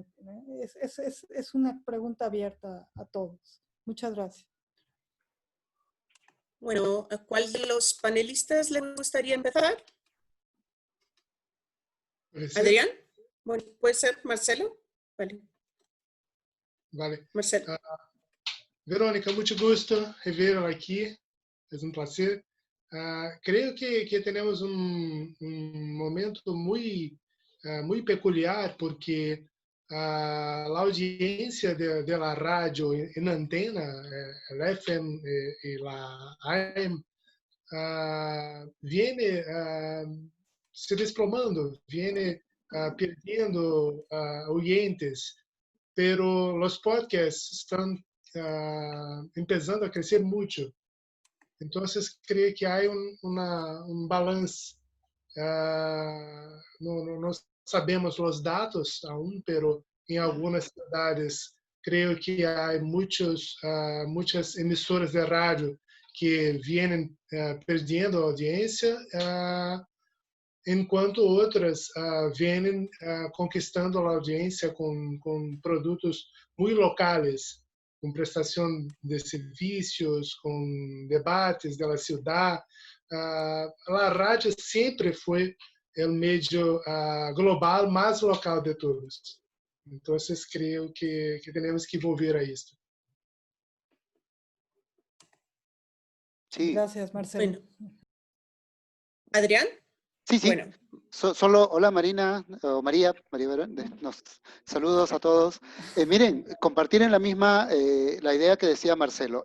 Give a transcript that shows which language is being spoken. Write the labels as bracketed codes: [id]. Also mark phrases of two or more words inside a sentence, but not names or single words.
[es] Es una pregunta abierta a todos. Muchas gracias. Bueno, ¿a cuál de los panelistas le gustaría empezar? ¿Adrián? Bueno, ¿puede ser Marcelo? Vale. Vale. Marcelo. [pt] Verônica, muito gosto revê-la aqui. É um prazer. Creio que temos momento muito peculiar, porque a audiência da rádio em antena, a FM e a AM, [es] viene se desplomando, viene perdendo oyentes, pero los podcasts están empezando a crecer mucho. Entonces creo que hay un balance. No sabemos los datos aún, pero en algunas ciudades creo que hay muchas emisoras de radio que vienen perdiendo audiencia, [pt] enquanto outras vêm conquistando a audiência com produtos muito locais, com prestação de serviços, com debates da cidade. A rádio sempre foi o meio global mais local de todos. Então, creio que temos que volver a isso. [es] Sí. Gracias, Marcelo. Bueno. ¿Adrián? Sí, sí. Bueno. Solo, hola Marina, o María Verón, saludos a todos. Miren, compartir en la misma, la idea que decía Marcelo.